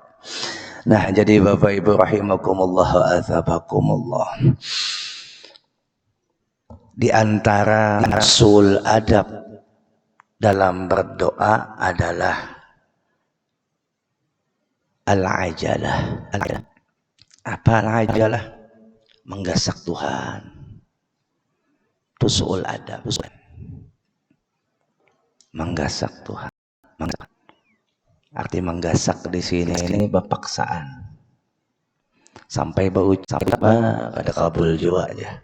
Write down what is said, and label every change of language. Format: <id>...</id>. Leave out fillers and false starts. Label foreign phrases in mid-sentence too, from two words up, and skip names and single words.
<id>Nah, jadi Bapak Ibu</id> <ar>rahimakumullah wa athabakumullah.</ar> <id>Di antara usul adab dalam berdoa adalah al-ajalah. Apa al-ajalah? Menggasak Tuhan. Itu usul adab. Menggasak Tuhan. Arti menggasak di sini ini berpaksaan. Sampai berucap ada kabul juga aja.</id>